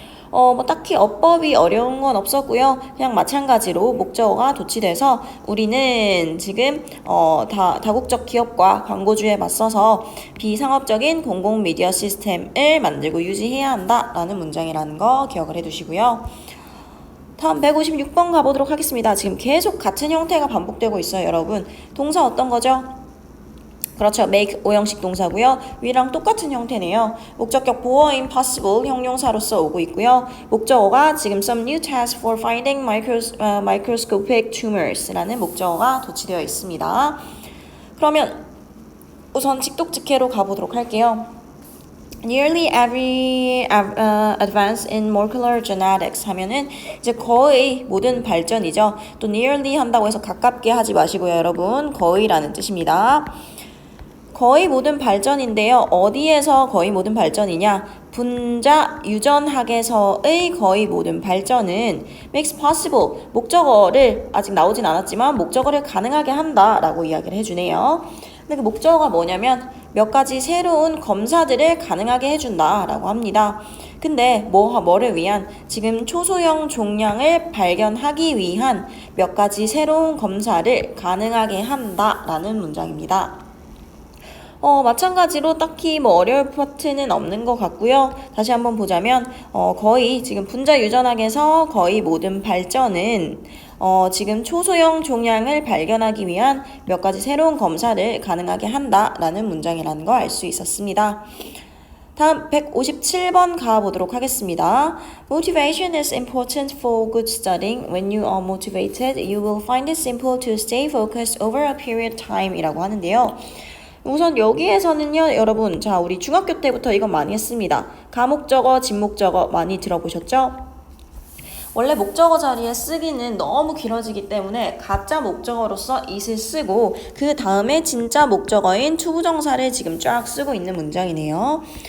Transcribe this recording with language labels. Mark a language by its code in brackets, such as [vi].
[ko] 뭐 딱히 어법이 어려운 건 없었고요. 그냥 마찬가지로 목적어가 도치돼서 우리는 지금 다국적 기업과 광고주에 맞서서 비상업적인 공공 미디어 시스템을 만들고 유지해야 한다라는 문장이라는 거 기억을 해두시고요. 다음 156번 가보도록 하겠습니다. 지금 계속 같은 형태가 반복되고 있어요, 여러분. 동사 어떤 거죠? 그렇죠. make 오형식 동사고요. 위랑 똑같은 형태네요. 목적격 보어인 possible 형용사로서 오고 있고요. 목적어가 지금 [en] some new task for finding microscopic tumors [ko] 라는 목적어가 도치되어 있습니다. 그러면 우선 직독직해로 가보도록 할게요. [en] Nearly every advance in molecular genetics [ko] 하면은 이제 거의 모든 발전이죠. 또 nearly 한다고 해서 가깝게 하지 마시고요, 여러분. 거의라는 뜻입니다. 거의 모든 발전인데요. 어디에서 거의 모든 발전이냐? 분자 유전학에서의 거의 모든 발전은 makes possible, 목적어를 아직 나오진 않았지만 목적어를 가능하게 한다라고 이야기를 해주네요. 근데 그 목적어가 뭐냐면 몇 가지 새로운 검사들을 가능하게 해준다라고 합니다. 근데 뭐를 위한? 지금 초소형 종양을 발견하기 위한 몇 가지 새로운 검사를 가능하게 한다라는 문장입니다. 마찬가지로 딱히 뭐 어려울 파트는 없는 것 같고요. 다시 한번 보자면 거의 지금 분자 유전학에서 거의 모든 발전은 지금 초소형 종양을 발견하기 위한 몇 가지 새로운 검사를 가능하게 한다라는 문장이라는 거 알 수 있었습니다. 다음 157번 가보도록 하겠습니다. [en] Motivation is important for good studying. When you are motivated, you will find it simple to stay focused over a period of time [ko] 이라고 하는데요. 우선 여기에서는요, 여러분, 자, 우리 중학교 때부터 이거 많이 했습니다. 가목적어, 진목적어 많이 들어보셨죠? 원래 목적어 자리에 쓰기는 너무 길어지기 때문에 가짜 목적어로서 it을 쓰고 그 다음에 진짜 목적어인 투부정사를 지금 쫙 쓰고 있는 문장이네요.